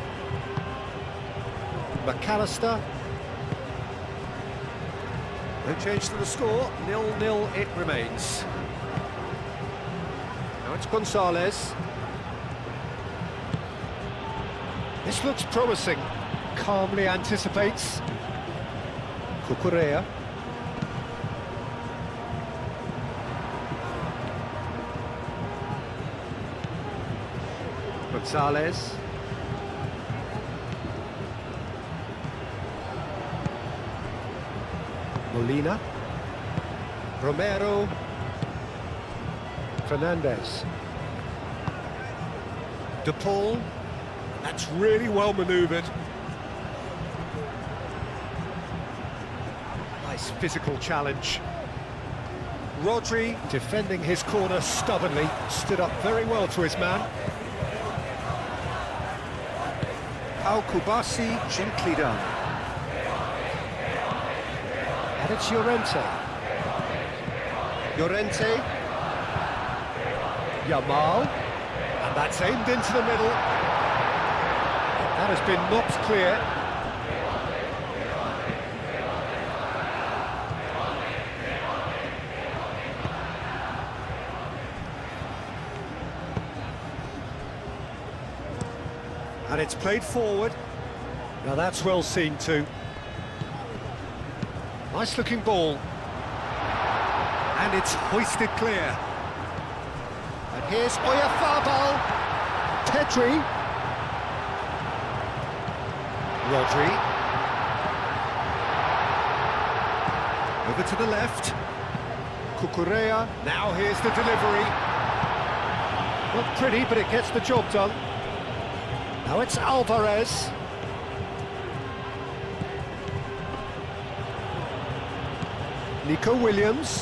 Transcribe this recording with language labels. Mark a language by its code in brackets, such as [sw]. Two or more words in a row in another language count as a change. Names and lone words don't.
[en] McAllister. No change to the score, 0-0 it remains. Now it's Gonzalez. This looks promising. Calmly anticipates. Cucurella. Gonzalez. Molina. Romero. Fernandez. De Paul. That's really well manoeuvred. Nice physical challenge. Rodri, defending his corner stubbornly, stood up very well to his man. Pau Kubasi, gently done. And it's Llorente. Llorente. Yamal. And that's aimed into the middle. That has been knocked clear. And it's played forward. Now that's well seen too. Nice looking ball. And it's hoisted clear. And here's Oyarzabal. Pedri. Rodri. Over to the left. Cucurella. Now here's the delivery. Not pretty, but it gets the job done. Now it's Alvarez. Nico Williams.